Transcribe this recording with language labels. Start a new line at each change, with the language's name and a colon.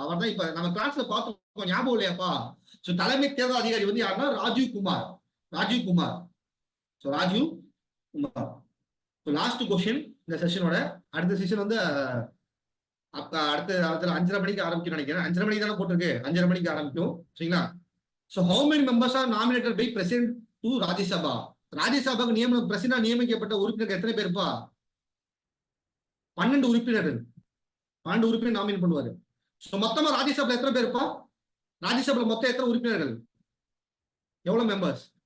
Tamil: அவர் தான் இப்ப நம்ம கிளாஸ்ல பார்த்தோம், ஞாபகம் இல்லையாப்பா? சோ தலைமை தேர்தல் அதிகாரி வந்து யாருன்னா Rajiv Kumar. Rajiv Kumar. So Rajiv Kumar. Last question இந்த செஷனோட. அடுத்த செஷன் வந்து அடுத்த 5:30 மணிக்கு ஆரம்பிக்கும் நினைக்கிறேன். 5:30 மணிக்கு தானே போட்டிருக்கு. 5:30 மணிக்கு ஆரம்பிக்கும். சரிங்களா?
English: So how many members are nominated by president to Rajya Sabha?
Tamil: ராஜ்யசபாக்கு பிரசிடண்டா நியமிக்கப்பட்ட உறுப்பினர்கள் எத்தனை பேருப்பா? 12 உறுப்பினர்கள். 12 உறுப்பினர் நாமினேட் பண்ணுவாரு. So மொத்தமா ராஜ்யசபால எத்தனை பேருப்பா? ராஜ்யசபால மொத்தம் எத்தனை உறுப்பினர்கள்? எவ்வளவு மெம்பர்ஸ்?